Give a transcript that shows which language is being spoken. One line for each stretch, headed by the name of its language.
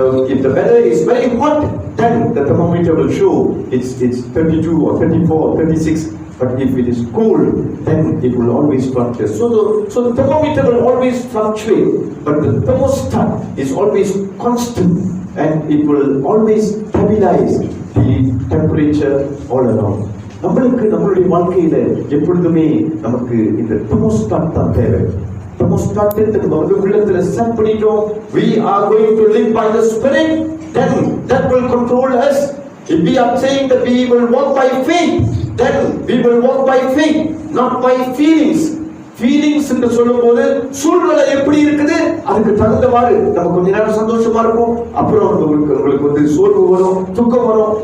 English: If the weather is very hot, then the thermometer will show it's 32 or 34 or 36. But if it is cold, then it will always fluctuate. So the thermometer will always fluctuate, but the thermostat is always constant, and it will always stabilize the temperature all around.
Tamil: நம்மளுடைய வாழ்க்கையில எப்பொழுதுமே நமக்கு இந்த thermostat தான் தேவை. Thermostat உள்ளத்துல set பண்ணிட்டோம்.
English: We are going to live by the Spirit, then that will control us. If we are saying that we will walk by faith, then we will walk by faith, not by feelings.
Tamil: Feelings என்று சொல்லும்போது சூழ்நிலை எப்படி இருக்குது அதுக்கு தகுந்தவாறு நம்ம கொஞ்ச நேரம் சந்தோஷமா இருக்கும், அப்புறம் உங்களுக்கு சோர்வு வரும், துக்கம் வரும்.